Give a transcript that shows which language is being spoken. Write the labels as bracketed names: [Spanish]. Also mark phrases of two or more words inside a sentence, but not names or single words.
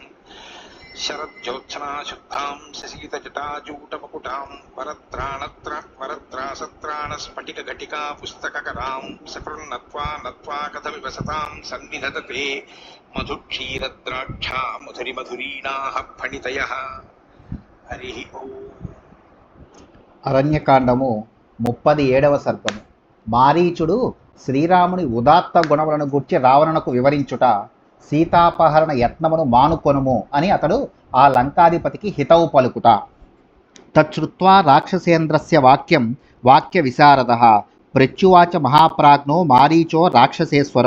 [Sanskrit] शरज्योत्सना शुद्धां शशीतजटाजूटमकुटां वरत्रासत्राणस्फटिकघटिका पुस्तककरां सकृन्नत्वा नत्वा कथमिव सतां सन्निधत्ते मधुक्षीरद्राक्षा मधुरिमधुरीणाः फणितयः। हरि ओम्। [Telugu] అరణ్యకాండము 37వ సర్గము. మారీచుడు శ్రీరాముని ఉదాత్త గుణములను గూర్చి రావణునకు వివరించుట, సీతాపహరణ యత్నమును మానుకొనుము అని అతడు ఆ లంకాధిపతికి హితవు పలుకుట. [Sanskrit] తచ్చుత్వా రాక్షసేంద్రస్య వాక్య విశారదః ప్రత్యువాచ మహాప్రాజ్ఞో మారీచో రాక్షసేశ్వరం.